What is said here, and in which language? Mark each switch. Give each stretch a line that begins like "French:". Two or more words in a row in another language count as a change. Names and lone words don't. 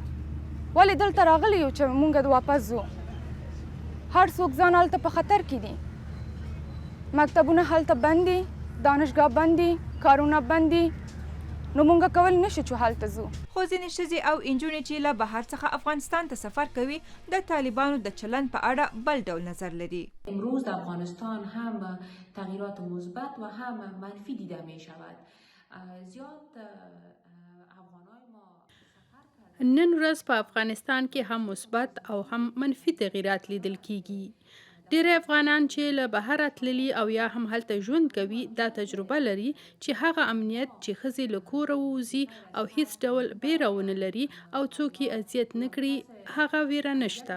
Pashto: ولې دلته راغلي یو چې مونږ واپس ځو؟ هر څوک ځان هلته په خطر کې دي. مکتبونه هلته بند دي، دانشګاه بند دي، کارونه بند دي، نو مونږ کولی نشو چې هلته ځو. خو ځینې ښځې او نجونې چې له بهر څخه افغانستان ته سفر کوي د طالبانو د چلند په اړه بل ډول نظر لري.
Persian: امروز در افغانستان هم تغییرات مثبت و هم منفی دیده می شود. زیاد
Pashto: نن ورځ په افغانستان کې هم مثبت او هم منفي تغییرات لیدل کیږي. ډېری افغانان چې له بهر تللي او یا هم هلته ژوند کوي دا تجربه لري چې هغه امنیت چې ښځې له کوره ووځي او هیڅ ډول بیره ونه لري او څوک یې اذیت نه کړي، هغه ویره نشته.